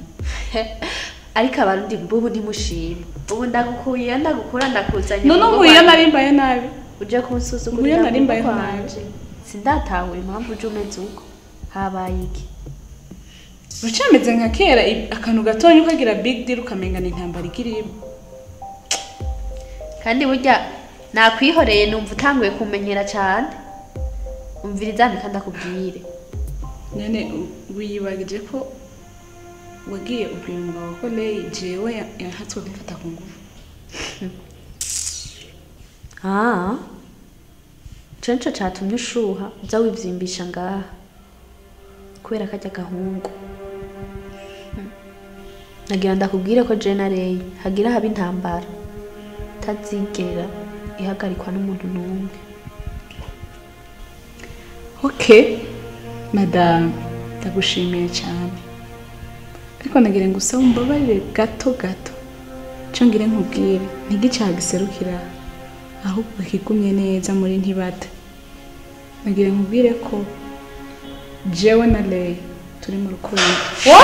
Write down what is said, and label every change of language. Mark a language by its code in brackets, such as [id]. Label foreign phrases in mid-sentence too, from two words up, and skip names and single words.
[rn] Ariko abarundi mbubu ntimushime. Ubu ndagukura ndakuzanya. None umuye narimbaye nabi. Uje kunsuzugurira. Umuye narimbaye nabi. Sindatahura impamvu uje umeze uko. Habaye iki? Rucameze nka kera akantu gatonye ukagira [en] big deal [rn] ukamenga ni intambara igirimo. Kandi burya nakwihoreye numva utanguye kumenyera cyane. Umviriza Mika ndakubwire. Nene wiyibagije ko wagiye ubwira umugabo ko Lei jewe yahatswe kumfata ku ngufu. Cenco catumye ushuha uza wivyimbisha ngaha kubera kajya gahungu. Nagira ndakubwire ko je na Lei hagira haba intambara tazigera ihagarikwa n'umuntu n'umwe. Okay madame ndagushimiye cyane ariko nagira ngo usaba umbabarire gato cyo ngire nkubwire ntigicagiserukira ahubwo kigumye neza muri ntibata. Nagira nkubwire ko jewe na Lei turi mu rukundo.